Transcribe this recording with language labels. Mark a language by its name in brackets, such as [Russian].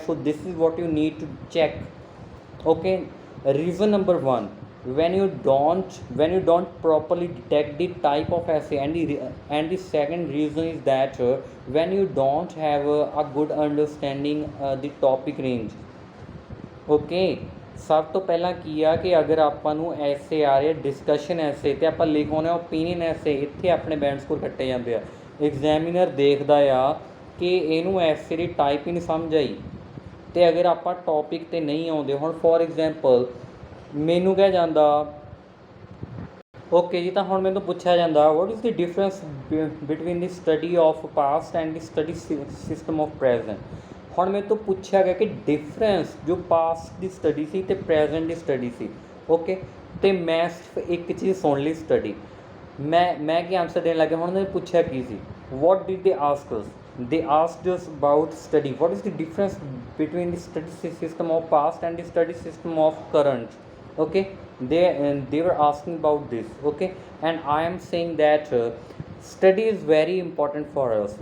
[English] So this is what you need to check. Okay, reason number 1, when you don't properly detect the type of essay, and the second reason is that when you don't have a good understanding the topic range. [Punjabi] Okay, ਸਭ ਤੋਂ ਪਹਿਲਾਂ ਕੀ ਆ ਕਿ ਅਗਰ ਆਪਾਂ ਨੂੰ ਐਸੇ ਆ ਰਹੇ ਡਿਸਕਸ਼ਨ ਐਸੇ ਅਤੇ ਆਪਾਂ ਲਿਖਾਉਂਦੇ ਹਾਂ ਓਪੀਨੀਅਨ ਐਸੇ, ਇੱਥੇ ਆਪਣੇ ਬੈਂਡ ਸਕੋਰ ਕੱਟੇ ਜਾਂਦੇ ਆ। ਐਗਜ਼ਾਮੀਨਰ ਦੇਖਦਾ ਆ ਕਿ ਇਹਨੂੰ ਐਸੇ ਦੀ ਟਾਈਪ ਹੀ ਨਹੀਂ ਸਮਝ ਆਈ, ਅਤੇ ਅਗਰ ਆਪਾਂ ਟੌਪਿਕ 'ਤੇ ਨਹੀਂ ਆਉਂਦੇ, ਹੁਣ ਫੋਰ ਐਗਜ਼ਾਮਪਲ ਮੈਨੂੰ ਕਿਹਾ ਜਾਂਦਾ ਓਕੇ ਜੀ, ਤਾਂ ਹੁਣ ਮੈਨੂੰ ਪੁੱਛਿਆ ਜਾਂਦਾ [English] What is the difference between the study of past and the study system of present. [Punjabi] ਹੁਣ ਮੇਰੇ ਤੋਂ ਪੁੱਛਿਆ ਗਿਆ ਕਿ ਡਿਫਰੈਂਸ ਜੋ ਪਾਸਟ ਦੀ ਸਟੱਡੀ ਸੀ ਅਤੇ ਪ੍ਰੈਜੈਂਟ ਦੀ ਸਟੱਡੀ ਸੀ। ਓਕੇ, ਅਤੇ ਮੈਂ ਸਿਰਫ ਇੱਕ ਚੀਜ਼ ਸੁਣ ਲਈ ਸਟੱਡੀ, ਮੈਂ ਕੀ ਆਨਸਰ ਦੇਣ ਲੱਗਿਆ। ਹੁਣ ਉਹਨਾਂ ਨੇ ਪੁੱਛਿਆ ਕੀ ਸੀ, [English] What did they ask us? They asked us about study, what is the difference between the study system of past and the study system of current. Okay, they were asking about this. Okay, and I am saying that study is very important for us.